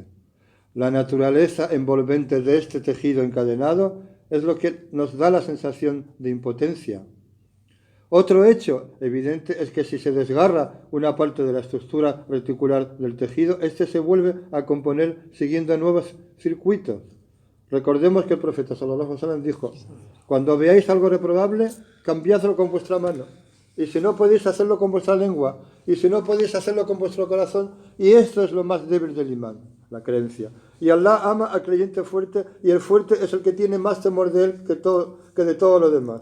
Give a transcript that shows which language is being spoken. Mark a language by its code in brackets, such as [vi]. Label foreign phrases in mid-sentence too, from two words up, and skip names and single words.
[es] La naturaleza envolvente de este tejido encadenado es lo que nos da la sensación de impotencia. Otro hecho evidente es que si se desgarra una parte de la estructura reticular del tejido, este se vuelve a componer siguiendo nuevos circuitos. Recordemos que el profeta [ar] صلى الله عليه وسلم [es] dijo: cuando veáis algo reprobable, cambiadlo con vuestra mano. Y si no podéis hacerlo con vuestra lengua, y si no podéis hacerlo con vuestro corazón, y esto es lo más débil del imán, la creencia. Y Allah ama al creyente fuerte, y el fuerte es el que tiene más temor de él que de todo lo demás.